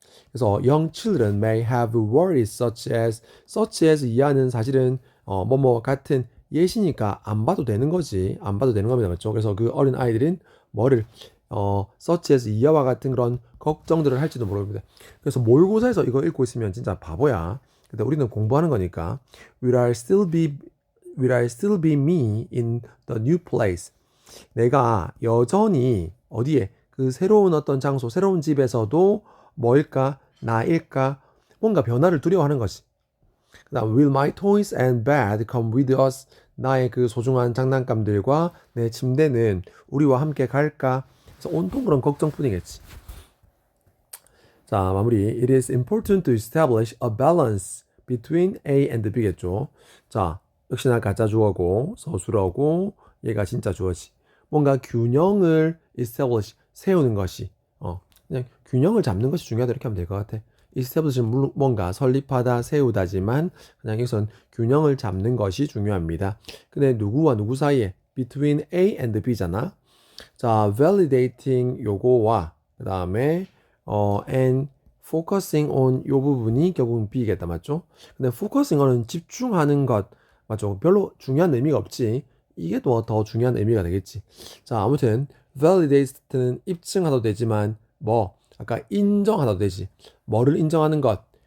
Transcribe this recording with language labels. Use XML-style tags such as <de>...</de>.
<ko>그래서 young children may have worries such as 이하는 사실은 뭐뭐 같은 예시니까 안 봐도 되는 거지. 안 봐도 되는 겁니다. 맞죠? 그래서 그 어린 아이들은 뭐를 such as 이하와 같은 그런 걱정들을 할지도 모릅니다. 그래서 모의고사에서 이거 읽고 있으면 진짜 바보야.</ko> <en>근데 우리는 공부하는 거니까 will I still be me in the new place?</en> <ko>내가 여전히 어디에, 그 새로운 어떤 장소, 새로운 집에서도 뭐일까? 나일까? 뭔가 변화를 두려워하는 것이.</ko> <en>그다음 will my toys and bed come with us?</en> <ko>나의 그 소중한 장난감들과 내 침대는 우리와 함께 갈까? 그래서 온통 그런 걱정뿐이겠지. 자, 마무리.</ko> <en>It is important to establish a balance between A and B겠죠.</en> <ko>자, 역시나 가짜 주어고 서술어고 얘가 진짜 주어지. 뭔가 균형을 establish, 세우는 것이, 그냥 균형을 잡는 것이 중요하다 이렇게 하면 될 것 같아. establish는 뭔가 설립하다, 세우다지만 그냥 여기선 균형을 잡는 것이 중요합니다. 근데 누구와 누구 사이에? between A and B 잖아. 자, validating 요거와 그 다음에 and focusing on 요 부분이 결국은 B겠다, 맞죠? 근데 focusing on은 집중하는 것, 맞죠? 별로 중요한 의미가 없지. 이게 또 더 중요한 의미가 되겠지. 자, 아무튼 validate는 입증하도 되지만 뭐 아까 인정하도 되지. 뭐를 인정하는 것?</ko>